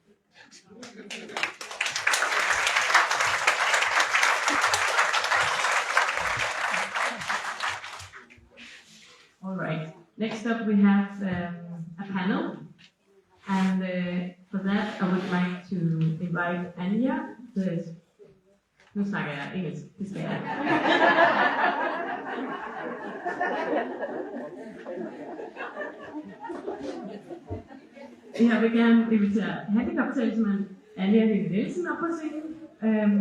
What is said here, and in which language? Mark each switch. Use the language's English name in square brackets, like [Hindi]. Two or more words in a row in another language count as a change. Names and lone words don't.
[English] All right. Next up, we have a panel, and for that, I would like to invite Anja. [Danish] Nu snakker jeg engelsk. Det skal jeg. Jeg vil gerne invitere handicaptalsmand Anja Nielsen op på scenen.